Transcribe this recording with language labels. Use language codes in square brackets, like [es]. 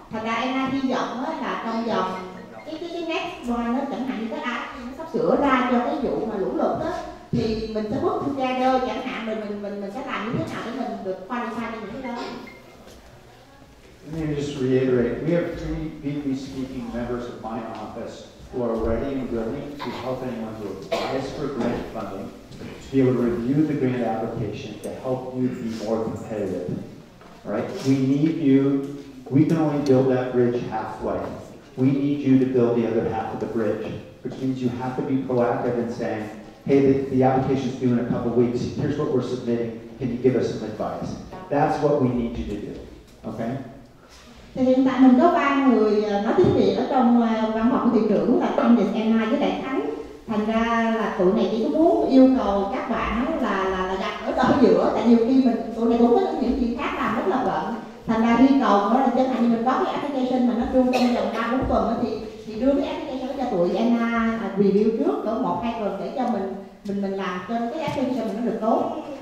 [vi] Thành ra Anna hy vọng là trong vòng cái [en] next one [vi] nó chẳng hạn như cái app nó sắp sửa ra cho cái vụ mà lũ lụt đó, thì mình sẽ bước [en] together [vi] chẳng hạn mình sẽ làm như thế nào để mình được qualify cho những cái đó. [en] Let me just reiterate, we have 3 Vietnamese-speaking members of my office who are ready and willing to help anyone who applies for grant funding to be able to review the grant application to help you be more competitive. All right? We need you. We can only build that bridge halfway. We need you to build the other half of the bridge, which means you have to be proactive in saying, hey, the application's due in a couple weeks. Here's what we're submitting. Can you give us some advice? That's what we need you to do. Okay? [vi] Thì hiện tại mình có 3 người nói tiếng Việt ở trong văn phòng của thị trưởng là Tâm, Việt, Anna với Đại Thắng. Thành ra là tụi này chỉ có muốn yêu cầu các bạn là đặt ở giữa, tại nhiều khi tụi này cũng có những chuyện khác làm rất là bận. Thành ra yêu cầu đó là chẳng hạn như mình có cái application mà nó due trong vòng 3-4 tuần thì đưa cái application cho tụi Anna review trước cỡ 1-2 tuần để cho mình làm cho cái application mình nó được tốt.